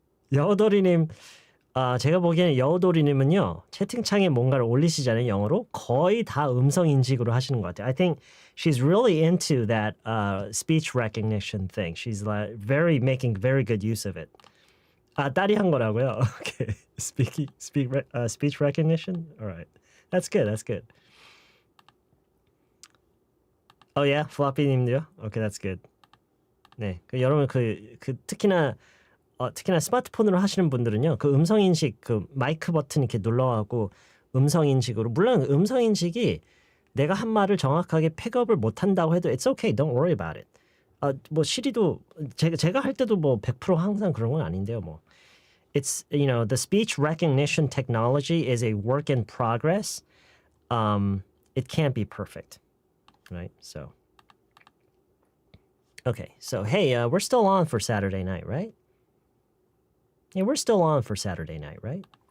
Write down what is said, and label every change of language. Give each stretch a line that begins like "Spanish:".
Korean: 여우돌이님, 제가 보기에는 여우돌이님은요, 채팅창에 뭔가를 올리시잖아요, 영어로. 거의 다 음성 인식으로 하시는 것 같아요.
English: I think she's really into that speech recognition thing. She's like making very good use of it.
Korean: 딸이 한 거라고요?
English: Okay. Speech recognition? All right. That's good. Oh yeah,
Korean: 플라피님도요?
English: Okay, that's good.
Korean: 네, 여러분 특히나 스마트폰으로 하시는 분들은요, 그 음성 인식, 그 마이크 버튼 이렇게 눌러가고 음성 인식으로, 물론 음성 인식이 내가 한 말을 정확하게 픽업을 못 한다고 해도
English: it's okay, don't worry about it.
Korean: 뭐 시리도 제가 할 때도 뭐 100% 항상 그런 건 아닌데요, 뭐.
English: It's, the speech recognition technology is a work in progress. It can't be perfect, right? So, okay, so hey, we're still on for Saturday night, right? Yeah, we're still on for Saturday night, right?